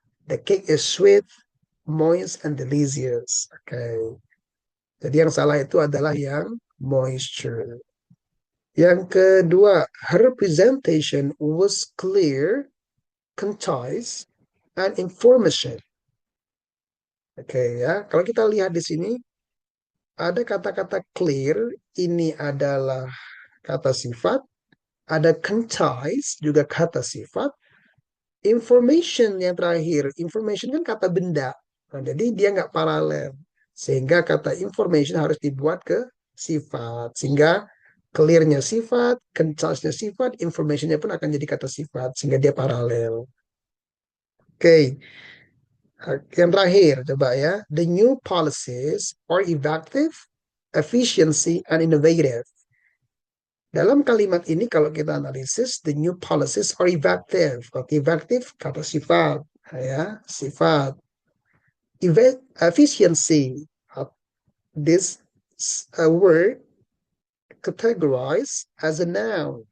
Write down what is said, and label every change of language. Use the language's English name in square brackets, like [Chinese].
[English] The cake is sweet, moist, and delicious. [Indonesian] Oke. Jadi yang salah itu adalah yang moisture. Yang kedua, [English] her presentation was clear, concise, and information. [Indonesian] Oke ya, kalau kita lihat di sini ada kata-kata clear, ini adalah kata sifat, ada concise juga kata sifat, information yang terakhir, information kan kata benda. Nah, jadi dia nggak paralel. Sehingga kata information harus dibuat ke sifat. Sehingga clear-nya sifat, concise-nya sifat, information-nya pun akan jadi kata sifat. Sehingga dia paralel. Oke, yang terakhir coba ya. [English] The new policies are effective, efficiency, and innovative. [Indonesian] Dalam kalimat ini kalau kita analisis, [English] the new policies are effective. [Indonesian] Effective kata sifat, ya sifat. [English] Efficiency, this word categorized as a noun.